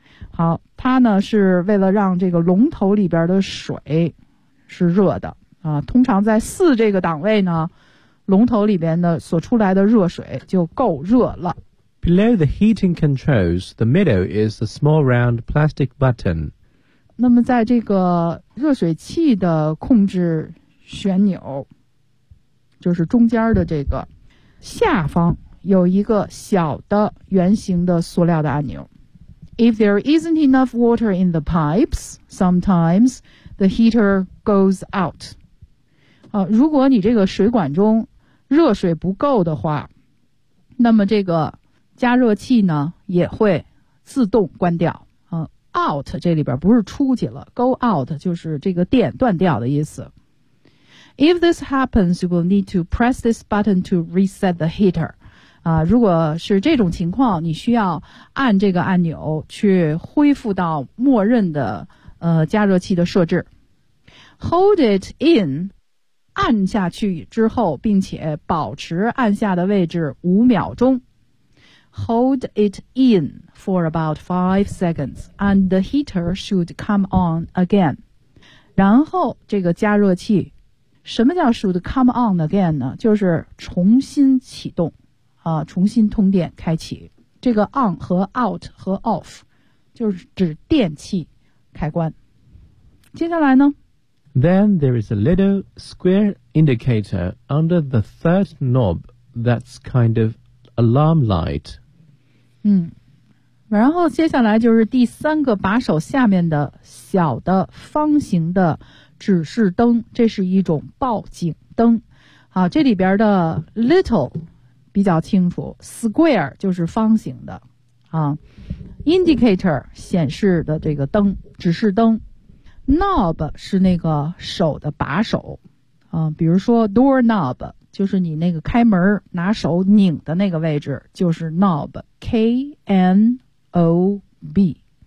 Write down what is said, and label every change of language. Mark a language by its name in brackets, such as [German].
[Chinese] 好，它呢是为了让这个龙头里边的水是热的啊。通常在四这个档位呢，龙头里边的所出来的热水就够热了。 [English] Below the heating controls, the middle is a small round plastic button. [Chinese] 那么在这个热水器的控制旋钮，就是中间的这个下方有一个小的圆形的塑料的按钮。 [English] If there isn't enough water in the pipes, sometimes the heater goes out. [Chinese] 如果你这个水管中热水不够的话，那么这个加热器呢也会自动关掉。 Out 这里边不是出去了 ， [English] go out [Chinese] 就是这个电断掉的意思。 [English] If this happens, you will need to press this button to reset the heater. [Chinese] 如果是这种情况，你需要按这个按钮去恢复到默认的加热器的设置。 [English] Hold it in， [Chinese] 按下去之后，并且保持按下的位置五秒钟。 [English] Hold it in for about 5 seconds, and the heater should come on again. [Chinese] 然后这个加热器，什么叫 [English] should come on again [Chinese] 呢？就是重新启动。重新通电开启，这个 on 和 out 和 off 就是指电器开关。接下来呢 [English] ？Then there is a little square indicator under the third knob that's kind of alarm light. [Chinese] 然后接下来就是第三个把手下面的小的方形的指示灯，这是一种报警灯。好，这里边的 little。比较清楚 ，square 就是方形的，indicator 显示的这个灯，指示灯 ，knob 是那个手的把手，比如说 door knob 就是你那个开门拿手拧的那个位置，就是 knob，K-N-O-B。